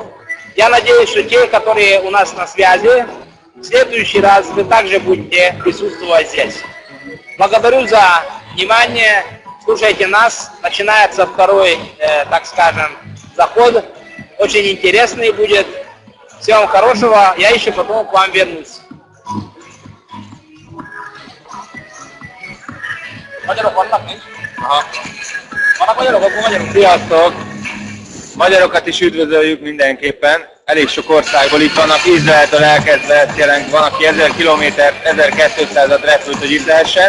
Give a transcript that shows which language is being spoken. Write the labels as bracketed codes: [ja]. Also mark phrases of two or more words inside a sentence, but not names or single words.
[ru] Я надеюсь, что те, которые у нас на связи, в следующий раз вы также будете присутствовать здесь. Благодарю за внимание. Слушайте нас. Начинается второй, так скажем, заход. Очень интересный будет. Всего вам хорошего. Я еще потом к вам вернусь. [hu] Sziasztok! Magyarokat is üdvözöljük mindenképpen. Elég sok országból itt vannak, Izraeltől elkezdve jelent, van, aki 1000 kilométert, 1200-at repült, hogy itt lehessen.